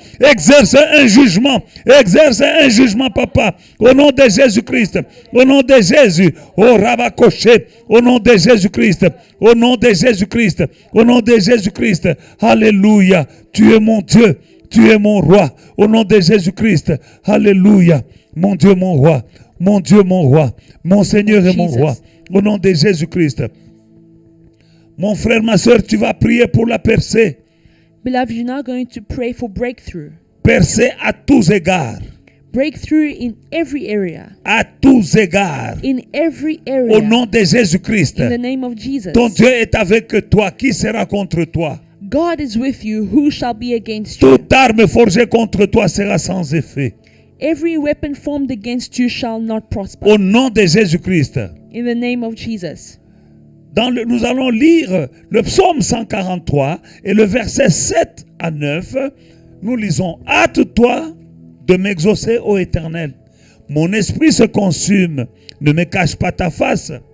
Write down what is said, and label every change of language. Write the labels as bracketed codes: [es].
[fr] exerce un jugement, Papa, au nom de Jésus-Christ, au nom de Jésus, au Rabakoché, au nom de Jésus-Christ, au nom de Jésus-Christ, au nom de Jésus-Christ, alléluia. Tu es mon Dieu, tu es mon roi, au nom de Jésus-Christ, alléluia, mon Dieu, mon roi, mon Dieu, mon roi, mon Seigneur et mon roi, au nom de Jésus-Christ. Mon frère, ma soeur, tu vas prier pour la percée. [en] Beloved, you're now going to pray for breakthrough. [fr] Percée à tous égards. [en] Breakthrough in every area. [fr] À tous égards. [en] In every area. [fr] Au nom de Jésus-Christ. [en] In the name of Jesus. [fr] Ton Dieu est avec toi. Qui sera contre toi? [en] God is with you. Who shall be against you? [fr] Toute arme forgée contre toi sera sans effet. [en] Every weapon formed against you shall not prosper. [fr] Au nom de Jésus-Christ. [en] In the name of Jesus. [fr] Nous allons lire le psaume 143 et le verset 7 à 9. Nous lisons: hâte-toi de m'exaucer, ô Éternel. Mon esprit se consume. Ne me cache pas ta face.